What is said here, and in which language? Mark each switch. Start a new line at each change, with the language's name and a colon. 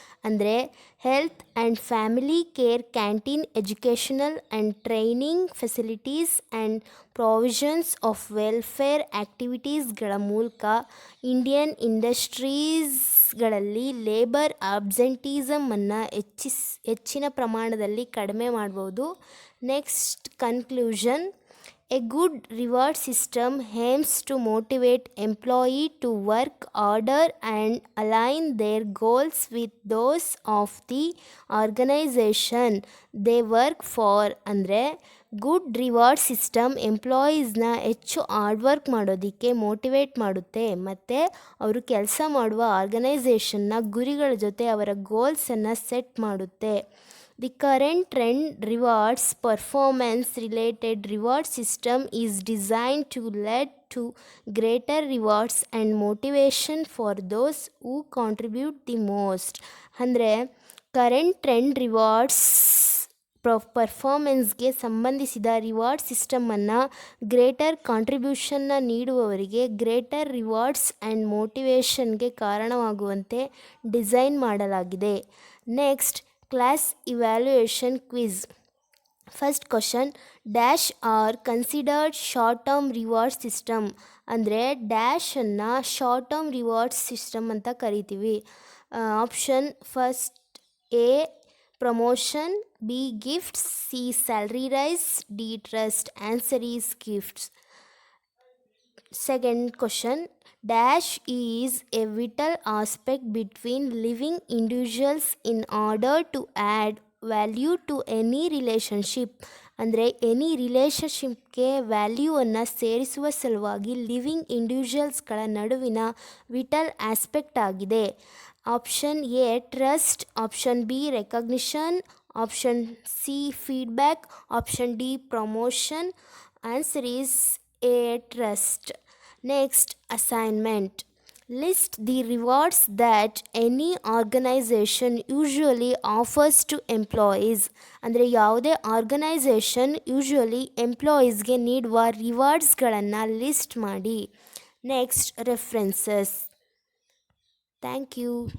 Kannada: ಅಂದರೆ health and family care, canteen, educational and training facilities and provisions of welfare ಆ್ಯಕ್ಟಿವಿಟೀಸ್ಗಳ ಮೂಲಕ Indian ಇಂಡಸ್ಟ್ರೀಸ್ಗಳಲ್ಲಿ labour ಆಬ್ಸೆಂಟೀಸಮನ್ನು ಹೆಚ್ಚಿನ ಪ್ರಮಾಣದಲ್ಲಿ ಕಡಿಮೆ ಮಾಡ್ಬೋದು.
English: Next, conclusion. A good reward system aims to motivate employee to work harder and align their goals with those of the organization they work for.
Kannada: ಅಂದರೆ good reward system ಎಂಪ್ಲಾಯೀಸ್ನ ಹೆಚ್ಚು hard work ಮಾಡೋದಕ್ಕೆ motivate ಮಾಡುತ್ತೆ ಮತ್ತು ಅವರು ಕೆಲಸ ಮಾಡುವ ಆರ್ಗನೈಸೇಷನ್ನ ಗುರಿಗಳ ಜೊತೆ ಅವರ ಗೋಲ್ಸನ್ನು ಸೆಟ್ ಮಾಡುತ್ತೆ.
English: The current trend rewards performance related reward system is designed to lead to greater rewards and motivation for those who contribute the most.
Kannada: ಅಂದರೆ ಕರೆಂಟ್ ಟ್ರೆಂಡ್ ರಿವಾರ್ಡ್ಸ್ ಪರ್ಫಾರ್ಮೆನ್ಸ್ಗೆ ಸಂಬಂಧಿಸಿದ reward ಸಿಸ್ಟಮನ್ನು greater ಕಾಂಟ್ರಿಬ್ಯೂಷನ್ನ ನೀಡುವವರಿಗೆ greater rewards and ಮೋಟಿವೇಶನ್ಗೆ ಕಾರಣವಾಗುವಂತೆ design ಮಾಡಲಾಗಿದೆ.
English: Next, class evaluation quiz. First question, dash are considered short term reward system.
Kannada: ಅಂದರೆ ಡ್ಯಾಶನ್ನು short term reward system ಅಂತ ಕರಿತೀವಿ.
English: Option first, A promotion, B gifts, C salary raise, D trust. Answer is gifts. Second question, dash is a vital aspect between living individuals in order to add value to any relationship.
Kannada: ಅಂದರೆ any ರಿಲೇಷನ್ಶಿಪ್ಗೆ ವ್ಯಾಲ್ಯೂವನ್ನು ಸೇರಿಸುವ ಸಲುವಾಗಿ living ಇಂಡಿವಿಜುವಲ್ಸ್ಗಳ ನಡುವಿನ vital aspect ಆಗಿದೆ.
English: Option A trust, option B recognition, option C feedback, option D promotion. Answer is A trust. Next assignment. List the rewards that any organization usually offers to employees.
Kannada: ಅಂದರೆ ಯಾವುದೇ organisation usually ಎಂಪ್ಲಾಯೀಸ್ಗೆ ನೀಡುವ ರಿವಾರ್ಡ್ಸ್ಗಳನ್ನು list ಮಾಡಿ.
English: Next references. Thank you.